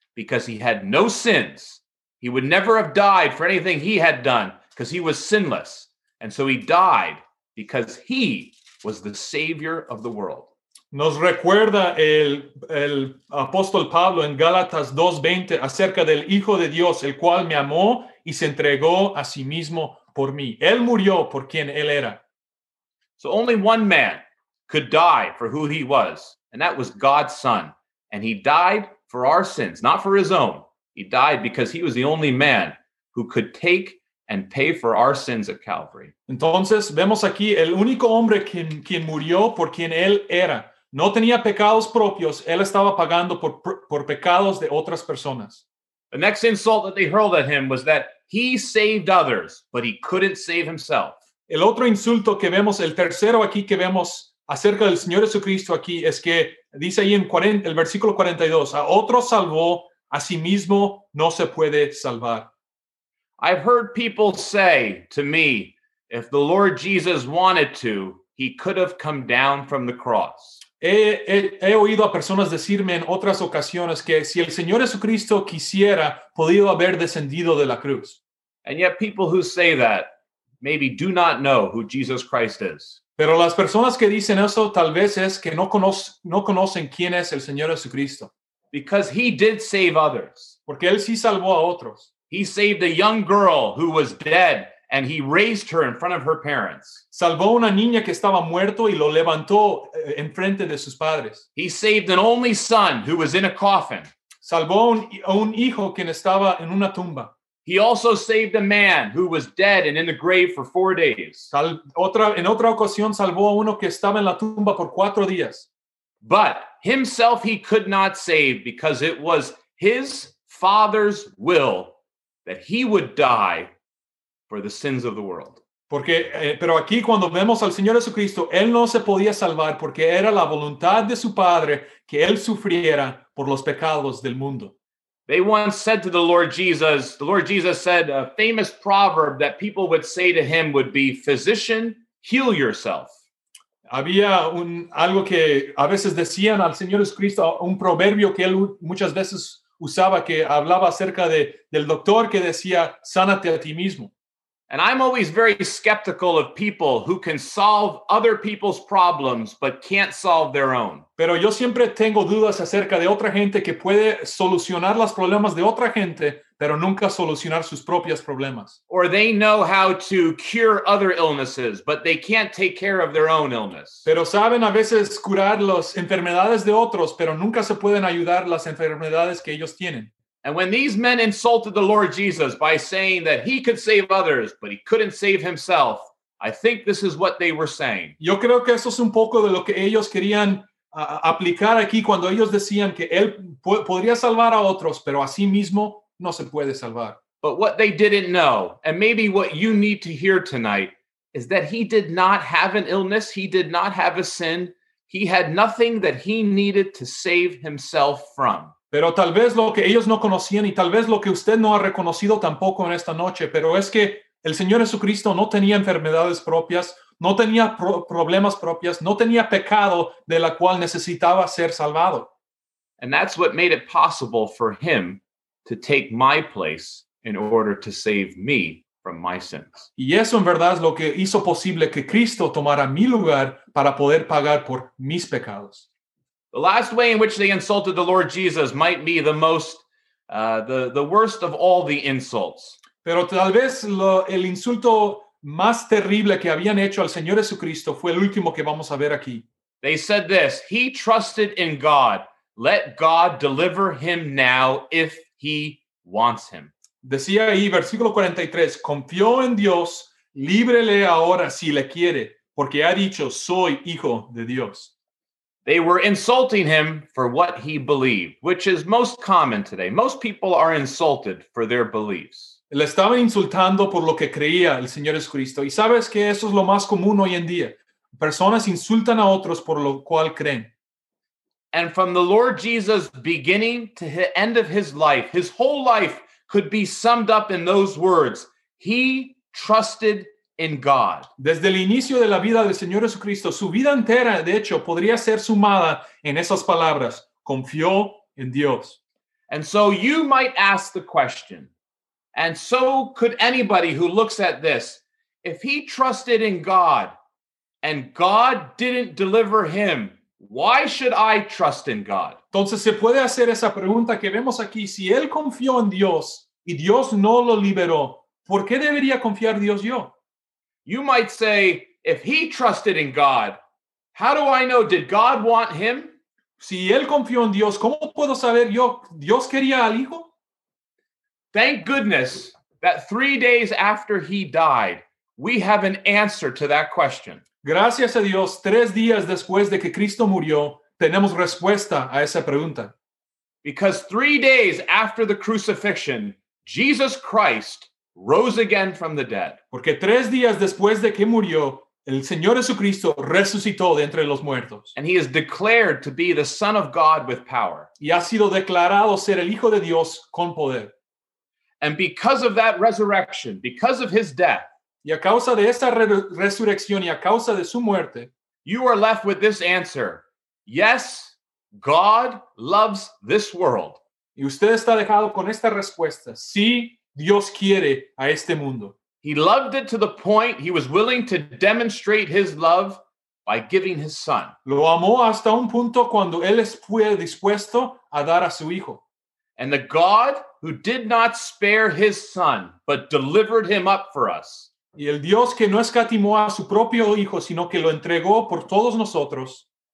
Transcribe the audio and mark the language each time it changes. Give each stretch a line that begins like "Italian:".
English: because he had no sins. He would never have died for anything he had done because he was sinless. And so he died because he was the savior of the world.
Spanish: Nos recuerda el apóstol Pablo en Gálatas 2:20 acerca del Hijo de Dios, el cual me amó y se entregó a sí mismo por mí. Él murió por quien él era.
English: So only one man could die for who he was, and that was God's Son. And he died for our sins, not for his own. He died because he was the only man who could take and pay for our sins at Calvary.
Spanish: Entonces, vemos aquí el único hombre quien murió por quien él era. No tenía pecados propios, él estaba pagando por pecados de otras personas.
English: The next insult that they hurled at him was that he saved others, but he couldn't save himself.
Spanish: El otro insulto que vemos, el tercero aquí que vemos acerca del Señor Jesucristo aquí, es que dice ahí en el versículo 42, a otro salvó, a sí mismo no se puede salvar.
English: I've heard people say to me, if the Lord Jesus wanted to, he could have come down from the cross.
Spanish: He oído a personas decirme en otras ocasiones que si el Señor Jesucristo quisiera, podido haber descendido de la cruz.
English: And yet people who say that maybe do not know who Jesus Christ is.
Spanish: Pero las personas que dicen eso tal vez es que no conocen quién es el Señor Jesucristo.
English: Because he did save others.
Spanish: Porque él sí salvó a otros.
English: He saved a young girl who was dead, and he raised her in front of her parents.
Spanish: Salvó una niña que estaba muerto y lo levantó en frente de sus padres.
English: He saved an only son who was in a coffin.
Spanish: Salvó un hijo quien estaba en una tumba.
English: He also saved a man who was dead and in the grave for 4 days.
Spanish: En otra ocasión salvó a uno que estaba en la tumba por 4 días.
English: But himself he could not save because it was his father's will that he would die for the sins of the world.
Spanish: Pero aquí cuando vemos al Señor Jesucristo, él no se podía salvar porque era la voluntad de su padre que él sufriera por los pecados del mundo.
English: They once said to the Lord Jesus said a famous proverb that people would say to him would be, physician, heal yourself.
Spanish: Había algo que a veces decían al Señor Jesucristo, un proverbio que él muchas veces usaba que hablaba acerca del doctor que decía, sánate a ti mismo.
English: And I'm always very skeptical of people who can solve other people's problems but can't solve their own.
Spanish: Pero yo siempre tengo dudas acerca de otra gente que puede solucionar los problemas de otra gente, pero nunca solucionar sus propios problemas.
English: Or they know how to cure other illnesses, but they can't take care of their own illness.
Spanish: Pero saben a veces curar las enfermedades de otros, pero nunca se pueden ayudar las enfermedades que ellos tienen.
English: And when these men insulted the Lord Jesus by saying that he could save others, but he couldn't save himself, I think this is what they were saying.
Spanish: Yo creo que eso es un poco de lo que ellos querían aplicar aquí cuando ellos decían que él podría salvar a otros, pero a sí mismo no se puede salvar.
English: But what they didn't know, and maybe what you need to hear tonight, is that he did not have an illness, he did not have a sin, he had nothing that he needed to save himself from.
Spanish: Pero tal vez lo que ellos no conocían y tal vez lo que usted no ha reconocido tampoco en esta noche, pero es que el Señor Jesucristo no tenía enfermedades propias, no tenía problemas propias, no tenía pecado de la cual necesitaba ser salvado.
English: And that's what made it possible for him to take my place in order to save me from my sins.
Spanish: Y eso en verdad es lo que hizo posible que Cristo tomara mi lugar para poder pagar por mis pecados.
English: The last way in which they insulted the Lord Jesus might be the most, the worst of all the insults.
Spanish: Pero tal vez el insulto más terrible que habían hecho al Señor Jesucristo fue el último que vamos a ver aquí.
English: They said this, he trusted in God. Let God deliver him now if he wants him.
Spanish: Decía ahí, versículo 43, confió en Dios, líbrele ahora si le quiere, porque ha dicho, soy hijo de Dios.
English: They were insulting him for what he believed, which is most common today. Most people are insulted for their beliefs.
Spanish: Le estaban insultando por lo que creía el Señor Jesucristo. Y sabes que eso es lo más común hoy en día. Personas insultan a otros por lo cual creen.
English: And from the Lord Jesus beginning to the end of his life, his whole life could be summed up in those words. He trusted in God.
Spanish: Desde el inicio de la vida del Señor Jesucristo, su vida entera, de hecho, podría ser sumada en esas palabras. Confió en Dios.
English: And so you might ask the question, and so could anybody who looks at this, if he trusted in God and God didn't deliver him, why should I trust in God?
Spanish: Entonces se puede hacer esa pregunta que vemos aquí. Si él confió en Dios y Dios no lo liberó, ¿por qué debería confiar Dios yo?
English: You might say, if he trusted in God, how do I know? Did God want him?
Spanish: Si él confió en Dios, ¿cómo puedo saber yo? ¿Dios quería al hijo?
English: Thank goodness that 3 days after he died, we have an answer to that question.
Spanish: Gracias a Dios, 3 días después de que Cristo murió, tenemos respuesta a esa pregunta.
English: Because 3 days after the crucifixion, Jesus Christ rose again from the dead.
Spanish: Porque 3 días después de que murió, el Señor Jesucristo resucitó de entre los muertos.
English: And he is declared to be the Son of God with power.
Spanish: Y ha sido declarado ser el Hijo de Dios con poder.
English: And because of that resurrection, because of his death,
Spanish: y a causa de esa resurrección y a causa de su muerte,
English: you are left with this answer. Yes, God loves this world.
Spanish: Y usted está dejado con esta respuesta. Sí, Dios quiere a este mundo.
English: He loved it to the point he was willing to demonstrate his love by giving his son.
Spanish: Lo amó hasta un punto cuando él fue dispuesto a dar a su hijo.
English: And the God who did not spare his son, but delivered him up for us.
Spanish: Y el Dios que no escatimó a su propio hijo, sino que lo entregó por todos nosotros.